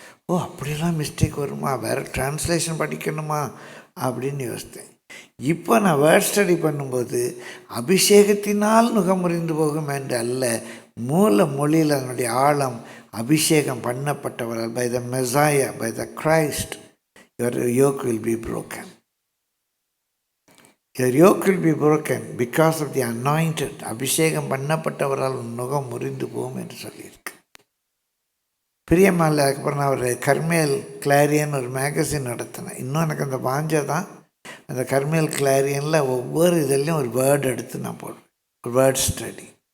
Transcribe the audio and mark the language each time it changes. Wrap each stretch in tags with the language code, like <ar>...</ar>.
<ta>ஓ, அப்படிலாம் மிஸ்டேக் வருமா, வேறு டிரான்ஸ்லேஷன் படிக்கணுமா அப்படின்னு யோசித்தேன். இப்போ நான் வேர்ட் ஸ்டடி பண்ணும்போது அபிஷேகத்தினால் நுகம் முறிந்து போகும் என்று அல்ல, மூல மொழியில் அதனுடைய ஆழம் அபிஷேகம் பண்ணப்பட்டவர்கள்,</ta> <en>by the Messiah,</en> <ta>by the Christ,</ta> <en>your yoke will be broken. Your yoke will be broken because of the anointed.</en> <ta>அபிஷேகம் பண்ணப்பட்டவரால் நுகம் முறிந்து போகும் என்று சொல்லியிருக்கு. பிரியமால அதுக்கப்புறம் நான் ஒரு கர்மேல் கிளாரியன் ஒரு மேகசின் நடத்தினேன். இன்னும் எனக்கு அந்த வாஞ்சை தான். அந்த கர்மேல் கிளாரியனில் ஒவ்வொரு இதுலேயும் ஒரு வேர்டு எடுத்து நான் போடுவேன், ஒரு வேர்ட் ஸ்டடி.</ta>